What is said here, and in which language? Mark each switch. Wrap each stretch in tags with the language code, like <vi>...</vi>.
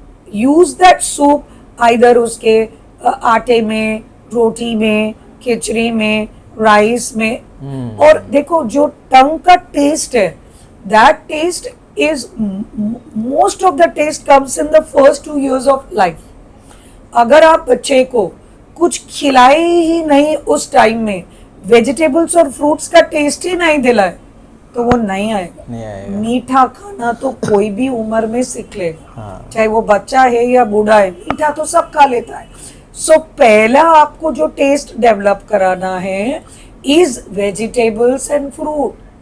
<hi>Use that soup either उसके आटे में, रोटी में, खिचड़ी में, राइस में.</hi> <en>और देखो जो टंग का टेस्ट है, that taste is most of the taste comes in the first 2 years of life.</en> <hi>अगर आप बच्चे को कुछ खिलाए ही नहीं उस टाइम में, वेजिटेबल्स और फ्रूट्स का टेस्ट ही नहीं दिलाए, तो वो नहीं आएगा. मीठा खाना तो कोई भी उम्र में सीख लेगा. चाहे वो बच्चा है या बूढ़ा है, मीठा तो सब खा लेता है. सो पहला आपको जो टेस्ट डेवलप कराना है इज वेजिटेबल्स एंड फ्रूट.</hi>